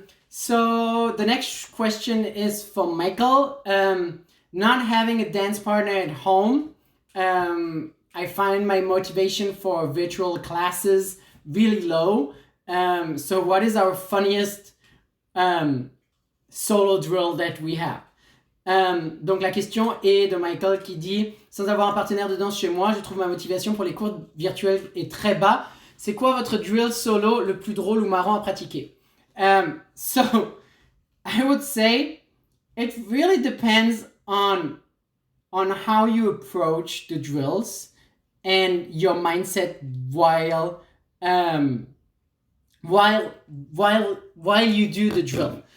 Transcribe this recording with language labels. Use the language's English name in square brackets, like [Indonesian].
[English] So the next question is for Michael. Not having a dance partner at home, I find my motivation for virtual classes really low. So what is our funniest solo drill that we have? [French] Donc la question est de Michael qui dit « Sans avoir un partenaire de danse chez moi, je trouve ma motivation pour les cours virtuels est très bas. C'est quoi votre drill solo le plus drôle ou marrant à pratiquer ?» [English] So I would say it really depends on how you approach the drills and your mindset while you do the drill.